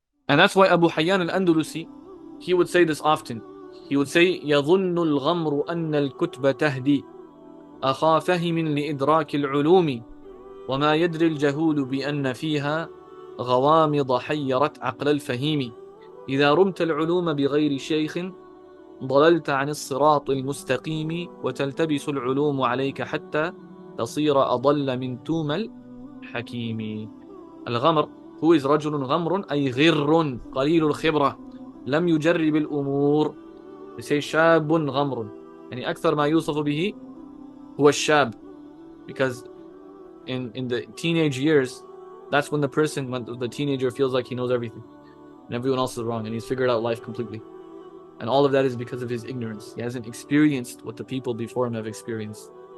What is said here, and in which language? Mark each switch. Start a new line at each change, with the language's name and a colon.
English: And that's why Abu Hayyan al-Andulusi, he would say this often.
Arabic: He would say, يَظُنُّ الْغَمْرُ أَنَّ الْكُتْبَ تَهْدِي أَخَا فَهِمٍ لِإِدْرَاكِ الْعُلُومِ وما يدري الجهول بأن فيها غوامض حيرت عقل الفهيم إذا رمت العلوم بغير شيخ ضللت عن الصراط المستقيم وتلتبس العلوم عليك حتى تصير أضل من توم الحكيم. الغمر هو رجل غمر أي غر قليل الخبرة لم يجرب الأمور. يسي شاب غمر يعني أكثر ما يوصف به هو الشاب,
English: because in the teenage years, that's when the teenager feels like he knows everything and everyone else is wrong and he's figured out life completely. And all of that is because of his ignorance. He hasn't experienced what the people before him have experienced.